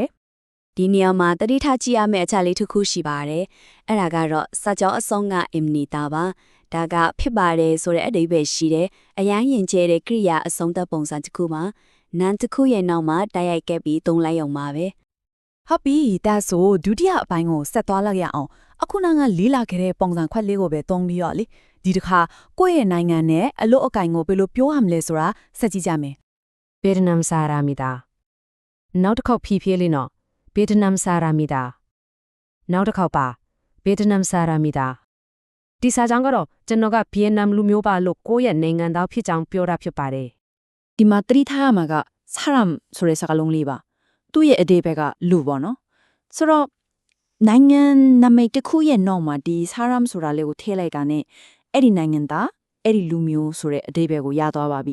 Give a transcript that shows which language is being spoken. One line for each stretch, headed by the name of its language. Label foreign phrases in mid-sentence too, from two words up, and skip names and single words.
Burmese: ဒီနေရာမှာတတိထားကြည့်ရမယ့်အချက်လေးတစ်ခုရှိပါတယ်အဲ့ဒါကတော့စာကြောအဆုံးက imnita ပါဒါကဖြစ်ပါတယ်ဆိုတဲ့အဓိပ္ပာယ်ရှိတယ်အရန်ရင်ကျဲတဲ့ကရိယာအဆုံးသတ်ပုံစံတစ်ခုမှာနာမ်တစ်ခုရဲ့နောက်မှာတိုက်ရိုက်ကပ်ပြီးသုံးလိုက်အောင်ပါပဲ ဟုတ်ပြီဒါဆိုဒုတိယအပိုင်းကိုဆက်သွားလိုက်ရအောင်အခုနကလေးလာခဲ့တဲ့ပုံစံခွက်လေးကိုပဲသုံးပြီးတော့လေဒီတစ်ခါကိုယ့်ရဲ့နိုင်ငံနဲ့အလို့အကင်ကိုဘယ်လိုပြောရမလဲဆိုတာဆက်ကြည့်ကြမယ်
Korean: 베트남 사람이다.
Burmese: နောက်တစ်ခေါက်ဖြည်းဖြည်းလေးနော်
Korean: 베트남 사람이다.
Burmese: နောက်တစ်ခေါက်ပါ
Korean: 베트남 사람이다.
Burmese: ဒီစာကြောင်းကတော့ကျွန်တော်ကဗီယက်နမ်လူမျိုးပါလို့ကိုယ့်ရဲ့နိုင်ငံသားဖြစ်ကြောင်းပြောတာဖြစ်ပါတယ် ဒီမှာတတိထားရမှာကဆရမ်ဆိုတဲ့စကားလုံးလေးပါသူ့ရဲ့အဓိပ္ပာယ်ကလူပေါ့နော်ဆိုတော့နိုင်ငံနာမည်တစ်ခုရဲ့နောက်မှာဒီဆရမ်ဆိုတာလေးကိုထည့်လိုက်တာနဲ့အဲ့ဒီနိုင်ငံသားအဲ့ဒီလူမျိုးဆိုတဲ့အဓိပ္ပာယ်ကိုရသွားပါပြီ